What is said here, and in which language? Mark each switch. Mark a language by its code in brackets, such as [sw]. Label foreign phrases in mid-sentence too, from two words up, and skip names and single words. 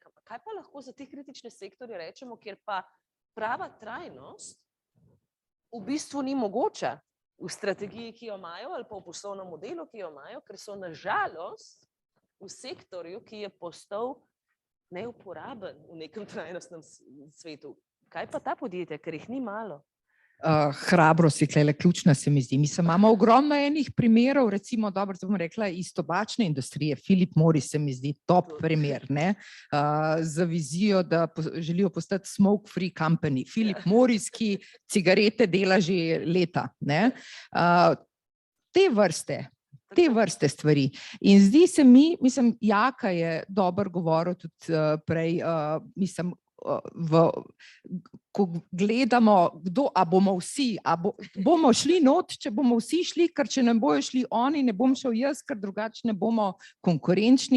[sl] Kaj pa lahko za te kritične sektorje rečemo, kjer pa prava trajnost v bistvu ni mogoča v strategiji, ki jo imajo, ali pa v poslovnem modelu, ki jo imajo, ker so na žalost v sektorju, ki je postal neuporaben v nekem trajnostnem svetu. Kaj pa ta podjetja, ker jih ni malo? Hrabrost je tukaj ključna, se mi zdi. Mislim, imamo ogromno enih primerov, recimo, dobro, bom rekla, iz tobačne industrije. Philip Morris se mi zdi top primer, za vizijo, da želijo postati [en] smoke-free company. [sl] Philip Morris, ki cigarete dela že leta. Te vrste stvari. In zdi se mi, mislim, Jaka je dobro govoril tudi prej, mislim, ko gledamo, a bomo vsi, bomo šli not, če bomo vsi šli, ker če ne bojo šli oni, ne bom šel jaz, ker drugače ne bomo konkurenčni.